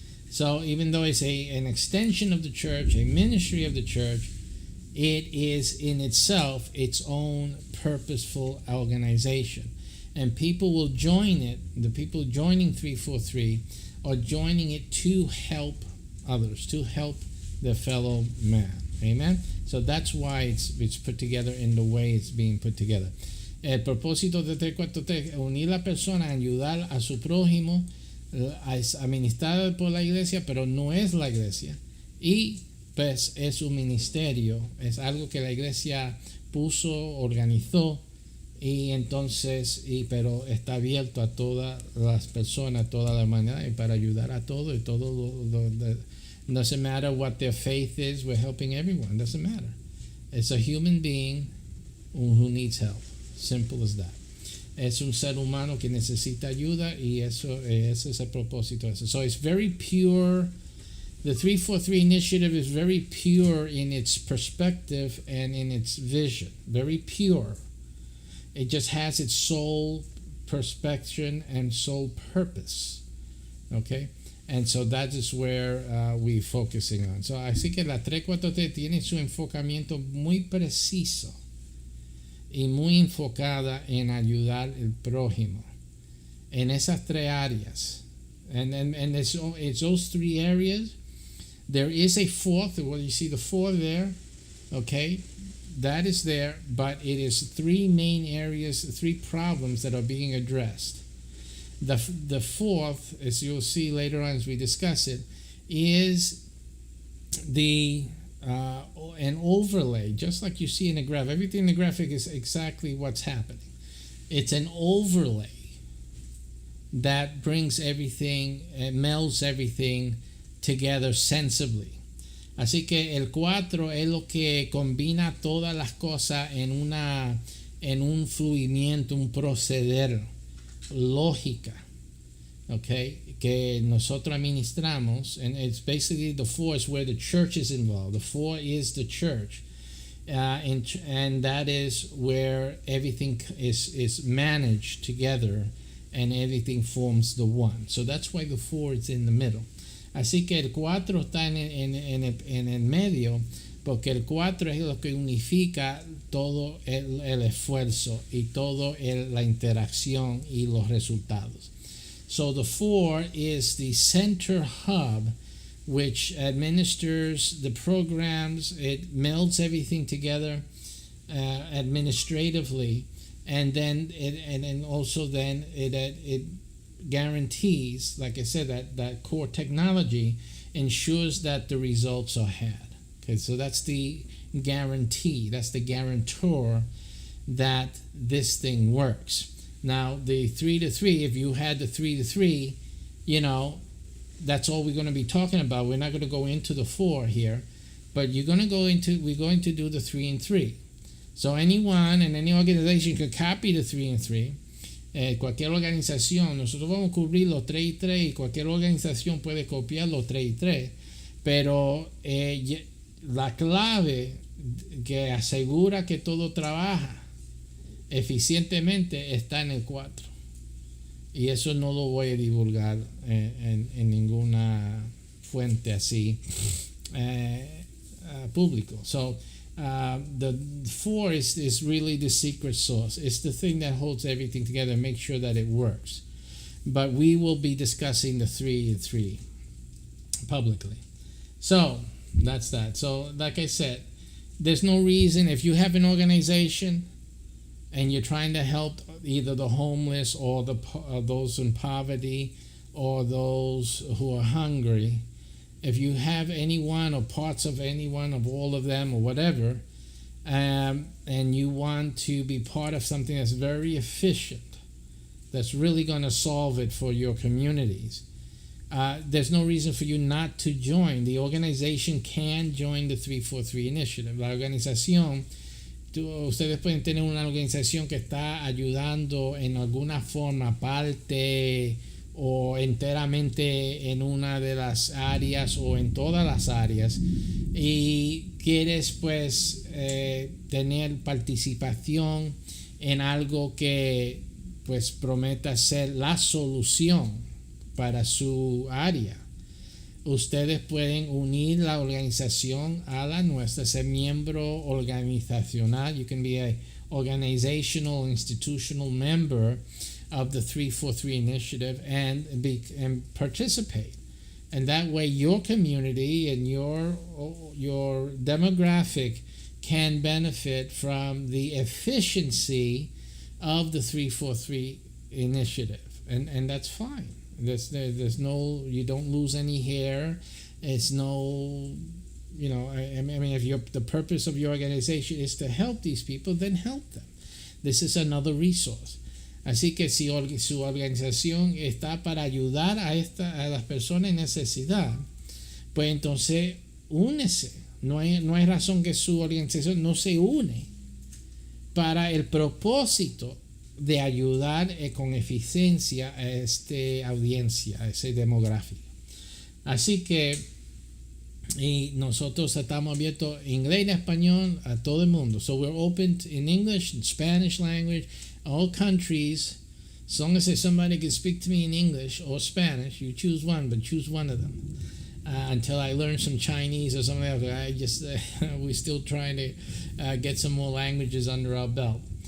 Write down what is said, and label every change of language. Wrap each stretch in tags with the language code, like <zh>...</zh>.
<en>So even though it's an extension of the church, a ministry of the church, it is in itself its own purposeful organization. And people will join it, the people joining 343 are joining it to help others, to help their fellow man. Amen? So that's why it's put together in the way it's being put together.</en> <es>El propósito de 343 es unir a la persona, ayudar a su prójimo, es administrado por la iglesia, pero no es la iglesia. Y pues es un ministerio, es algo que la iglesia puso, organizó, y entonces, pero está abierto a todas las personas, a toda la humanidad, y para ayudar a todo, y todo</es> <en>doesn't matter what their faith is, we're helping everyone, doesn't matter. It's a human being who needs help. Simple as that.</en> <es>Es un ser humano que necesita ayuda y ese es el propósito de eso.</es> <en>So it's very pure. The 343 initiative is very pure in its perspective and in its vision. Very pure. It just has its sole perspection and sole purpose. Okay? And so that is where we're focusing on. So</en> <es>así que la 343 tiene su enfocamiento muy preciso y muy enfocada en ayudar al prójimo en esas tres áreas.</es> <en>And it's those three areas. There is a fourth. Well, you see the four there. Okay? That is there, but it is three main areas, three problems that are being addressed. The fourth, as you'll see later on as we discuss it, is an overlay, just like you see in the graph. Everything in the graphic is exactly what's happening. It's an overlay that brings everything, melds everything together sensibly.</en> <es>Así que el 4 es lo que combina todas las cosas en un fluimiento, un proceder, lógica,</es> <en>okay,</en> <es>que nosotros administramos.</es> <en>And it's basically the 4 is where the church is involved. The 4 is the church. And that is where everything is managed together and everything forms the 1. So that's why the 4 is in the middle.</en> <es>Así que el 4 está en el medio, porque el 4 es lo que unifica todo el esfuerzo y toda la interacción y los resultados.</es> <en>So the 4 is the center hub which administers the programs. It melds everything together administratively, and then it guarantees, like I said, that core technology ensures that the results are had. Okay, so that's the guarantee, that's the guarantor that this thing works. Now, the 3-3, if you had the 3-3, that's all we're going to be talking about. We're not going to go into the 4 here, but we're going to do the 3 and 3. So anyone in any organization could copy the 3 and 3.</en> <es>Cualquier organización, nosotros vamos a cubrir los 3 y 3 y cualquier organización puede copiar los 3 y 3, pero la clave que asegura que todo trabaja eficientemente está en el 4, y eso no lo voy a divulgar en ninguna fuente así público.</es> <en>So the 4 is really the secret sauce. It's the thing that holds everything together and makes sure that it works. But we will be discussing the 3 and 3 publicly. So that's that. So like I said, there's no reason, if you have an organization and you're trying to help either the homeless or those in poverty or those who are hungry, if you have anyone or parts of anyone of all of them or whatever, and you want to be part of something that's very efficient, that's really going to solve it for your communities, there's no reason for you not to join. The organization can join the 343 initiative.</en> <es>La organización, ustedes pueden tener una organización que está ayudando en alguna forma, parte o enteramente en una de las áreas o en todas las áreas, y quieres pues tener participación en algo que pues prometa ser la solución para su área, ustedes pueden unir la organización a la nuestra, ser miembro organizacional.</es> <en>You can be a organizational, institutional member of the 343 initiative and participate. And that way your community and your demographic can benefit from the efficiency of the 343 initiative. And that's fine. There's no, you don't lose any hair. It's no, I mean, if the purpose of your organization is to help these people, then help them. This is another resource.</en> <es>Así que si su organización está para ayudar a las personas en necesidad, pues entonces únese. No hay razón que su organización no se une para el propósito de ayudar con eficiencia a esta audiencia, a ese demográfico. Así que y nosotros estamos abiertos inglés y español a todo el mundo.</es> <en>So we're open in English and Spanish language, all countries. As long as somebody can speak to me in English or Spanish, you choose one, but choose one of them. Until I learn some Chinese or something else, we're still trying to get some more languages under our belt.</en>